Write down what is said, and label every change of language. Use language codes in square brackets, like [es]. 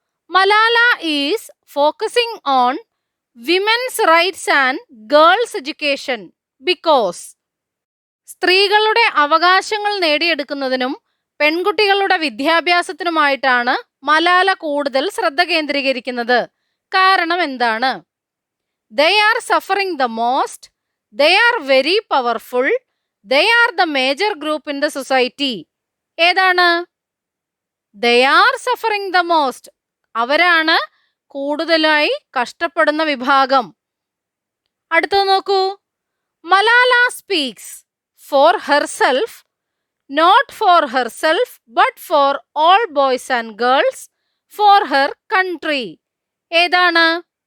[en] Malala is focusing on women's rights and girls education because. [ml] സ്ത്രീകളുടെ അവകാശങ്ങൾ നേടിയെടുക്കുന്നതിനും പെൺകുട്ടികളുടെ വിദ്യാഭ്യാസത്തിനുമായിട്ടാണ് മലാല കൂടുതൽ ശ്രദ്ധ കേന്ദ്രീകരിക്കുന്നത്. കാരണം എന്താണ്? [en] They are suffering the most, they are very powerful, they are the major group in the society. [ml] ഏതാണ്? [en] They are suffering the most. [ml] അവരാണ് കൂടുതലായി കഷ്ടപ്പെടുന്ന വിഭാഗം. അടുത്തത് നോക്കൂ. [en] Malala speaks for herself, not for herself but for all boys and girls, for her country. [ml] ഏതാണ്?